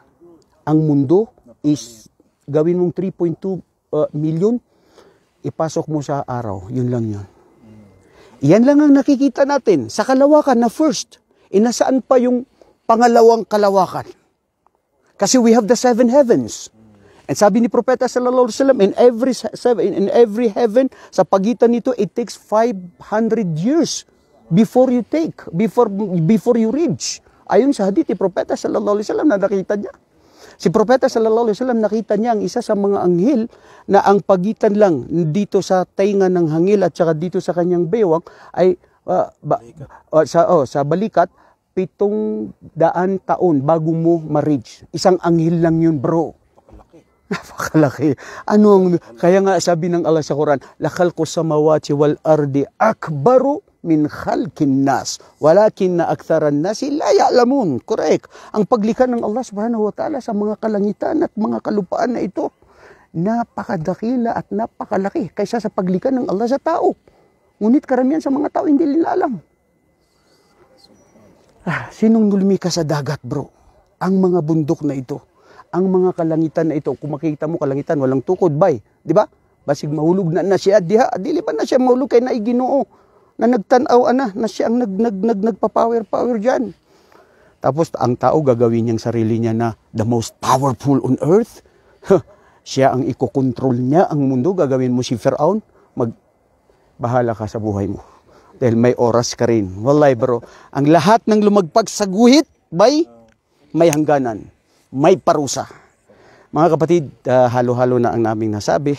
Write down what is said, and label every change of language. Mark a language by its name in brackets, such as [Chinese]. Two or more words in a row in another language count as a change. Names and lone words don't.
[Filipino] Ang mundo is gawin mong 3.2 million, ipasok mo sa araw. Yun lang yun. Yan lang ang nakikita natin sa kalawakan na first. Nasaan pa yung pangalawang kalawakan? [English] Kasi we have the 7 heavens. [Filipino] And sabi ni Propeta [Arabic] صلى الله عليه وسلم, [English] in every heaven, [Filipino] sa pagitan nito, [English] it takes 500 years before you reach. [Filipino] Ayon sa hadith ni Propeta [Arabic] صلى الله عليه وسلم [Filipino] na nakita niya. Si Propeta [Arabic] صلى الله عليه وسلم [Filipino] nakita niya ang isa sa mga anghel na ang pagitan lang dito sa tainga ng hangil at saka dito sa kanyang bewang ay sa balikat 700 taon bago mo ma-reach. Isang anghel lang yun, bro. Napakalaki. Kaya nga sabi ng Allah sa Quran, [Arabic] لخلق السماوات والأرض أكبر من خلق الناس ولكن أكثر الناس لا يعلمون. [Filipino] Correct. Ang paglikha ng Allah [Arabic] سبحانه وتعالى [Filipino] sa mga kalangitan at mga kalupaan na ito, napakadakila at napakalaki kaysa sa paglikha ng Allah sa tao. Ngunit karamihan sa mga tao hindi nila alam. Sinong lumikha sa dagat, bro? Ang mga bundok na ito. Ang mga kalangitan na ito. Kung makikita mo kalangitan, walang tukod, bay. [Cebuano] Di ba? Basig mahulog na siya. Dili ba na siya mahulog kay naiginoo? [Filipino] Na nagtanaw na siya ang nagpa-power dyan. Tapos ang tao gagawin niyang sarili niya na [English] the most powerful on earth. [Filipino] Siya ang ikokontrol niya ang mundo. Gagawin mo si Firaun. Bahala ka sa buhay mo. Dahil may oras ka rin. Wallahi bro, ang lahat ng lumagpag sa guhit, may hangganan, may parusa. Mga kapatid, halo-halo na ang naming nasabi.